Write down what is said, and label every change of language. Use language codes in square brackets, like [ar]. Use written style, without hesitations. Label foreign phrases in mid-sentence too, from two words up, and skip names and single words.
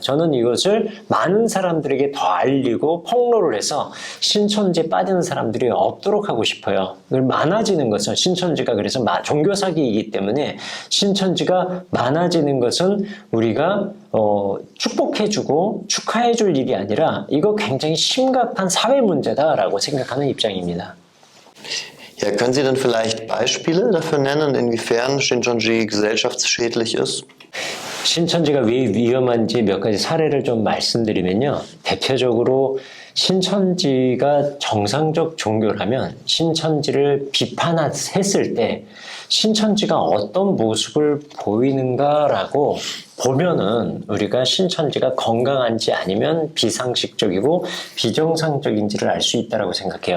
[ko] 저는 이것을 많은 사람들에게 더 알리고 폭로를 해서 신천지에 빠지는 사람들이 없도록 하고 싶어요. 많아지는 것은 신천지가 그래서 종교 사기이기 때문에 신천지가 많아지는 것은 우리가 축복해주고 축하해줄 일이 아니라 이거 굉장히 심각한 사회 문제다라고 생각하는 입장입니다. [de] Ja, können Sie denn vielleicht Beispiele dafür nennen, inwiefern Shincheonji gesellschaftsschädlich ist? [ko] 신천지가 왜 위험한지 몇 가지 사례를 좀 말씀드리면요. 대표적으로 신천지가 정상적 종교라면 신천지를 비판했을 때 신천지가 어떤 모습을 보이는가라고 보면은 우리가 신천지가 건강한지 아니면 비상식적이고 비정상적인지를 알 수 있다고 생각해요.